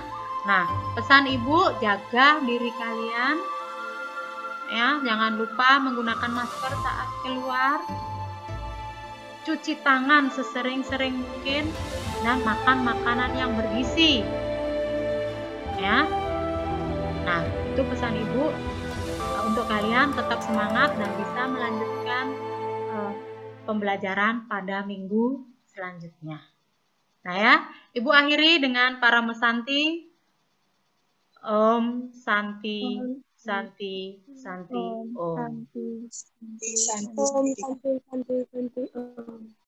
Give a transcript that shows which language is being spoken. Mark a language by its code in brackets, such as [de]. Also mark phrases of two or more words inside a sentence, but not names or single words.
[id] Nah, pesan Ibu, jaga diri kalian, ya, jangan lupa menggunakan masker saat keluar, cuci tangan sesering-sering mungkin, dan makan makanan yang bergizi, ya. Nah, itu pesan Ibu untuk kalian tetap semangat dan bisa melanjutkan pembelajaran pada minggu selanjutnya. Nah, ya, Ibu akhiri dengan para mesanti. [sa] Om Santi Santi Santi Om. Santi, Santi, Santi, Santi, Santi, Om.